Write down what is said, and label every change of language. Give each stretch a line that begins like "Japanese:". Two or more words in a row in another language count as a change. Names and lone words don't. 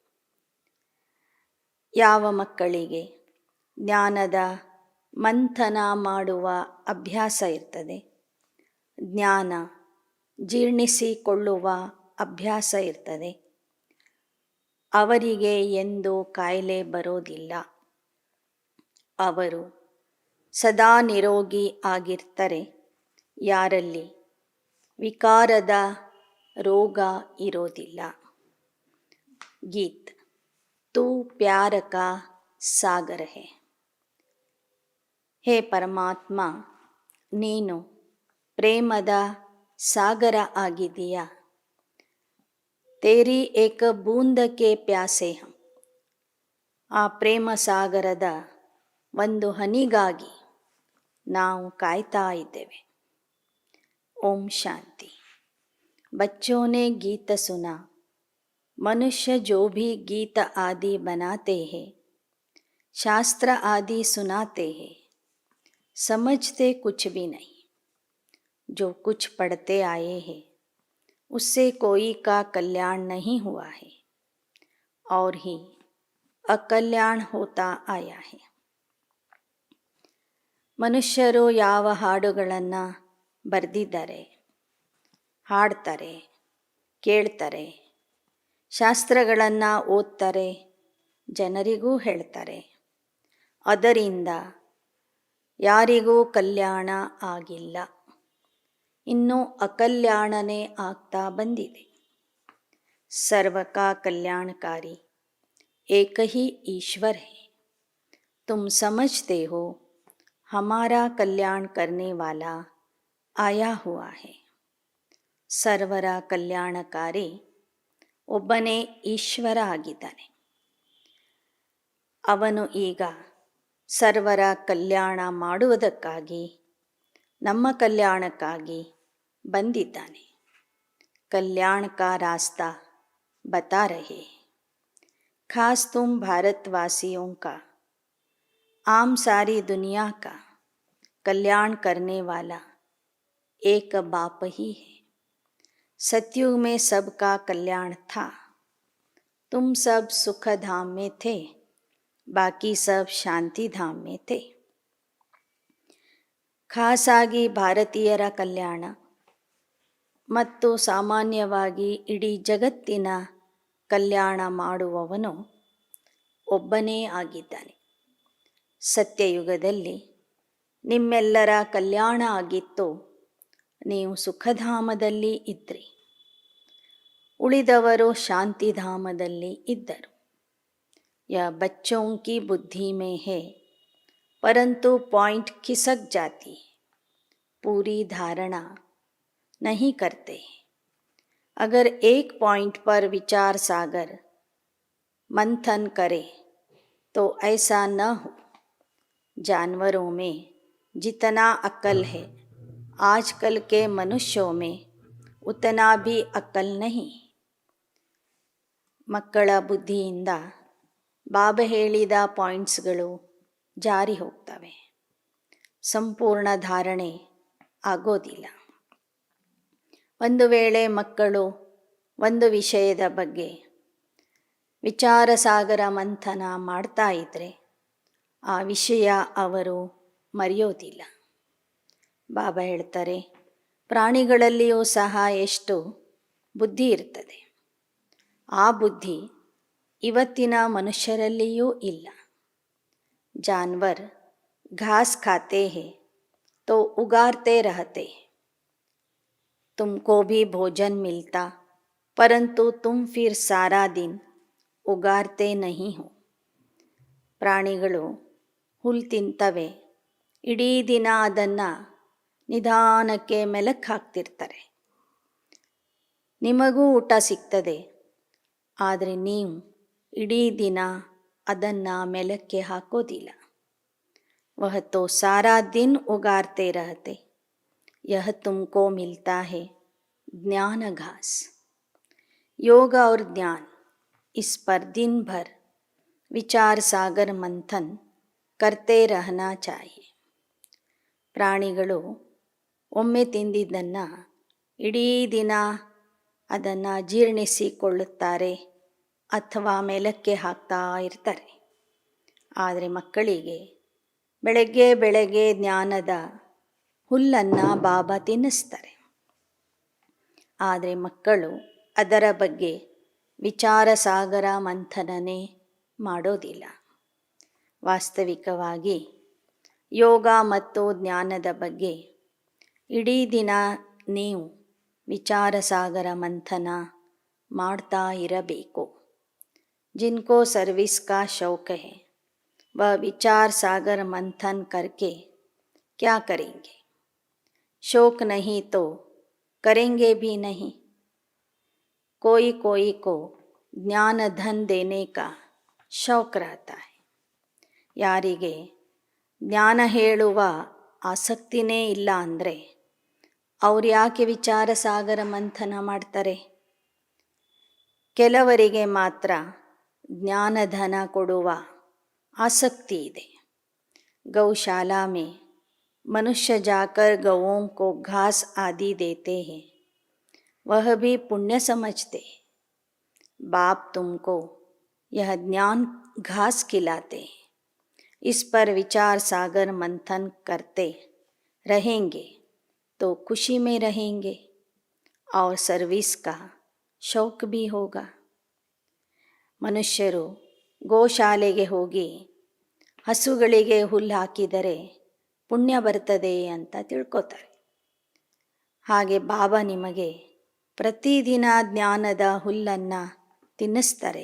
Kannada: ಯಾವ ಮಕ್ಕಳಿಗೆ ಜ್ಞಾನದ ಮಂಥನ ಮಾಡುವ ಅಭ್ಯಾಸ ಇರ್ತದೆ, ಜ್ಞಾನ ಜೀರ್ಣಿಸಿಕೊಳ್ಳುವ ಅಭ್ಯಾಸ ಇರ್ತದೆ, ಅವರಿಗೆ ಎಂದೂ ಕಾಯಿಲೆ ಬರೋದಿಲ್ಲ. ಅವರು ಸದಾ ನಿರೋಗಿ ಆಗಿರ್ತಾರೆ. ಯಾರಲ್ಲಿ ವಿಕಾರದ ರೋಗ ಇರೋದಿಲ್ಲ. ಗೀತ್:
Hindi: तू प्यार का सागर है.
Kannada: ಹೇ ಪರಮಾತ್ಮ, ನೀನು ಪ್ರೇಮದ ಸಾಗರ ಆಗಿದೀಯಾ.
Hindi: तेरी एक बूँद के प्यासे हम.
Kannada: ಆ ಪ್ರೇಮ ಸಾಗರದ ಒಂದು ಹನಿಗಾಗಿ ನಾವು ಕಾಯ್ತಾ ಇದ್ದೇವೆ. ಓಂ ಶಾಂತಿ.
Hindi: बच्चों ने गीत सुना, मनुष्य जो भी गीत आदि बनाते हैं, शास्त्र आदि सुनाते हैं, समझते कुछ भी नहीं. जो कुछ पढ़ते आए हैं उससे कोई का कल्याण नहीं हुआ है और ही अकल्याण होता आया है.
Kannada: ಮನುಷ್ಯರು ಯಾವ ಹಾಡುಗಳನ್ನು ಬರೆದಿದ್ದಾರೆ, ಹಾಡ್ತಾರೆ, ಕೇಳ್ತಾರೆ, ಶಾಸ್ತ್ರಗಳನ್ನು ಓದ್ತಾರೆ, ಜನರಿಗೂ ಹೇಳ್ತಾರೆ, ಅದರಿಂದ ಯಾರಿಗೂ ಕಲ್ಯಾಣ ಆಗಿಲ್ಲ. ಇನ್ನೂ ಅಕಲ್ಯಾಣನೇ ಆಗ್ತಾ ಬಂದಿದೆ.
Hindi: सर्व का कल्याणकारी एक ही ईश्वर है. तुम समझते हो हमारा कल्याण करने वाला आया हुआ है.
Kannada: ಸರ್ವರ ಕಲ್ಯಾಣಕಾರಿ ಒಬ್ಬನೇ ಈಶ್ವರ ಆಗಿದ್ದಾನೆ. ಅವನು ಈಗ ಸರ್ವರ ಕಲ್ಯಾಣ ಮಾಡುವುದಕ್ಕಾಗಿ, ನಮ್ಮ ಕಲ್ಯಾಣಕ್ಕಾಗಿ ಬಂದಿದ್ದಾನೆ.
Hindi: कल्याण का रास्ता बता रहे. खास तुम भारतवासियों का, आम सारी दुनिया का कल्याण करने वाला एक बाप ही है. सतयुग में सबका कल्याण था. तुम सब सुख धाम में थे, बाकी सब शांति धाम में थे.
Kannada: ಖಾಸಾಗಿ ಭಾರತೀಯರ ಕಲ್ಯಾಣ ಮತ್ತು ಸಾಮಾನ್ಯವಾಗಿ ಇಡೀ ಜಗತ್ತಿನ ಕಲ್ಯಾಣ ಮಾಡುವವನು ಒಬ್ಬನೇ ಆಗಿದ್ದಾನೆ. ಸತ್ಯಯುಗದಲ್ಲಿ ನಿಮ್ಮೆಲ್ಲರ ಕಲ್ಯಾಣ ಆಗಿತ್ತು, ನೀವು ಸುಖಧಾಮದಲ್ಲಿ ಇದ್ರಿ. ಉಳಿದವರು ಶಾಂತಿಧಾಮದಲ್ಲಿ ಇದ್ದರು.
Hindi: यह बच्चों की बुद्धि में है, परंतु पॉइंट खिसक जाती है, पूरी धारणा नहीं करते। अगर एक पॉइंट पर विचार सागर मंथन करे तो ऐसा न हो। जानवरों में जितना अक्ल है, आजकल के मनुष्यों में उतना भी अक्ल नहीं।
Kannada: ಮಕ್ಕಳ ಬುದ್ಧಿಯಿಂದ ಬಾಬಾ ಹೇಳಿದ ಪಾಯಿಂಟ್ಸ್ಗಳು ಜಾರಿ ಹೋಗ್ತವೆ, ಸಂಪೂರ್ಣ ಧಾರಣೆ ಆಗೋದಿಲ್ಲ. ಒಂದು ವೇಳೆ ಮಕ್ಕಳು ಒಂದು ವಿಷಯದ ಬಗ್ಗೆ ವಿಚಾರ ಸಾಗರ ಮಂಥನ ಮಾಡ್ತಾ ಇದ್ದರೆ ಆ ವಿಷಯ ಅವರು ಮರೆಯೋದಿಲ್ಲ. ಬಾಬಾ ಹೇಳ್ತಾರೆ, ಪ್ರಾಣಿಗಳಲ್ಲಿಯೂ ಸಹ ಎಷ್ಟು ಬುದ್ಧಿ ಇರ್ತದೆ, ಆ ಬುದ್ಧಿ ಇವತ್ತಿನ ಮನುಷ್ಯರಲ್ಲಿಯೂ ಇಲ್ಲ.
Hindi: जानवर घास खाते हैं तो उगारते रहते हैं, तुमको भी भोजन मिलता, परंतु तुम फिर सारा दिन उगारते नहीं हो.
Kannada: ಪ್ರಾಣಿಗಳು ಹುಲ್ಲು ತಿಂತವೆ, ಇಡೀ ದಿನ ಅದನ್ನು ನಿಧಾನಕ್ಕೆ ಮೆಲಕ್ಕೆ ಹಾಕ್ತಿರ್ತಾರೆ. ನಿಮಗೂ ಊಟ ಸಿಗ್ತದೆ, ಆದರೆ ನೀವು ಇಡೀ ದಿನ ಅದನ್ನು ಮೆಲಕ್ಕೆ ಹಾಕೋದಿಲ್ಲ.
Hindi: वह तो सारा दिन उगारते रहते, यह तुमको मिलता है ज्ञान घास. योग और ज्ञान, इस पर दिन भर विचार सागर मंथन करते रहना चाहिए.
Kannada: ಪ್ರಾಣಿಗಳು ಒಮ್ಮೆ ತಿಂದಿದ್ದನ್ನು ಇಡೀ ದಿನ ಅದನ್ನು ಜೀರ್ಣಿಸಿಕೊಳ್ಳುತ್ತಾರೆ ಅಥವಾ ಮೇಲಕ್ಕೆ ಹಾಕ್ತಾ ಇರ್ತಾರೆ. ಆದರೆ ಮಕ್ಕಳಿಗೆ ಬೆಳಗ್ಗೆ ಬೆಳಗ್ಗೆ ಜ್ಞಾನದ ಹುಲ್ಲನ್ನು ಬಾಬಾ ತಿನ್ನಿಸ್ತಾರೆ. ಆದರೆ ಮಕ್ಕಳು ಅದರ ಬಗ್ಗೆ ವಿಚಾರ ಸಾಗರ ಮಂಥನನೇ ಮಾಡೋದಿಲ್ಲ. ವಾಸ್ತವಿಕವಾಗಿ ಯೋಗ ಮತ್ತು ಜ್ಞಾನದ ಬಗ್ಗೆ ಇಡೀ ದಿನ ನೀವು ವಿಚಾರ ಸಾಗರ ಮಂಥನ ಮಾಡ್ತಾ ಇರಬೇಕು.
Hindi: जिनको सर्विस का शौक है वह विचार सागर मंथन करके क्या करेंगे? शौक नहीं तो करेंगे भी नहीं. कोई कोई को ज्ञान धन देने का शौक रहता है.
Kannada: ಯಾರಿಗೆ ಜ್ಞಾನ ಹೇಳುವ ಆಸಕ್ತಿನೇ ಇಲ್ಲ ಅಂದರೆ ಅವ್ರು ಯಾಕೆ ವಿಚಾರ ಸಾಗರ ಮಂಥನ ಮಾಡ್ತಾರೆ? ಕೆಲವರಿಗೆ ಮಾತ್ರ ಜ್ಞಾನಧನ ಕೊಡುವ आसक्ति ಇದೆ.
Hindi: गौशाला में मनुष्य जाकर गौओं को घास आदि देते हैं, वह भी पुण्य समझते हैं. बाप तुमको यह ज्ञान घास खिलाते हैं, इस पर विचार सागर मंथन करते रहेंगे तो खुशी में रहेंगे और सर्विस का शौक भी होगा.
Kannada: ಮನುಷ್ಯರು ಗೋಶಾಲೆಗೆ ಹೋಗಿ ಹಸುಗಳಿಗೆ ಹುಲ್ಲು ಹಾಕಿದರೆ ಪುಣ್ಯ ಬರ್ತದೆ ಅಂತ ತಿಳ್ಕೊತಾರೆ. ಹಾಗೆ ಬಾಬಾ ನಿಮಗೆ ಪ್ರತಿದಿನ ಜ್ಞಾನದ ಹುಲ್ಲನ್ನು ತಿನ್ನಿಸ್ತಾರೆ.